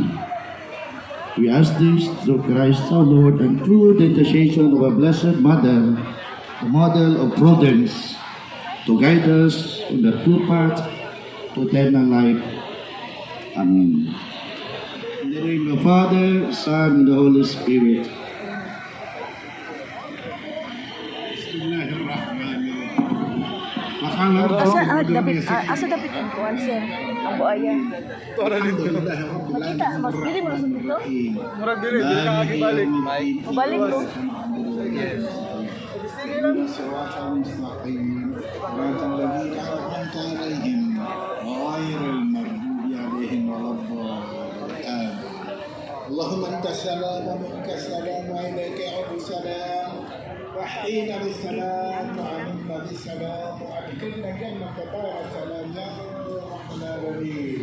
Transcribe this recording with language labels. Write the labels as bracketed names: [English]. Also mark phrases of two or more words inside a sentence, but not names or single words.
[English] We ask this through Christ our Lord and through the intercession of our Blessed Mother, the model of prudence, to guide us on the true path to eternal life. Amen. In the name of the Father, Son, and the Holy Spirit. [Cebuano] Asa dapat ang kuwan sir? Ang buaya. Makita, dili mo nasun dito? Murag dili ka balik. Balik mo. [Arabic] اللهم انت السلام ومنك السلام واليك يعود السلام وحينا بالسلام وعملنا بالسلام وادخلنا جنة دار السلام يا رب العالمين.